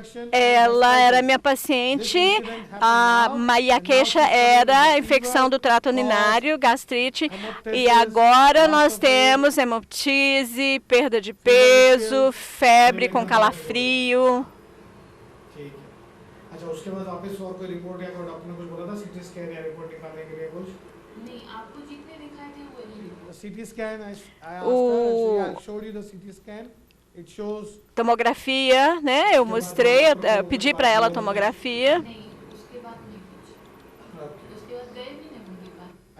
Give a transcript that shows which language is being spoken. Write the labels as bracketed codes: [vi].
[pt] Ela era minha paciente, e a queixa era infecção do trato urinário, gastrite, e agora nós temos hemoptise, perda de peso, febre com calafrio. [hi] अच्छा उसके बाद वापस और कोई report या कोई doctor ने कुछ बोला था सीटी स्कैन या रिपोर्ट निकालने के लिए कुछ नहीं आपको जितने दिखाए थे वही [en] CT scan I asked her and I showed you the CT scan. It shows [pt] Tomografia, né? Eu mostrei, eu pedi para ela a tomografia. [hi] नहीं उसके बाद नहीं कुछ उसके बाद गए भी नहीं उनके पास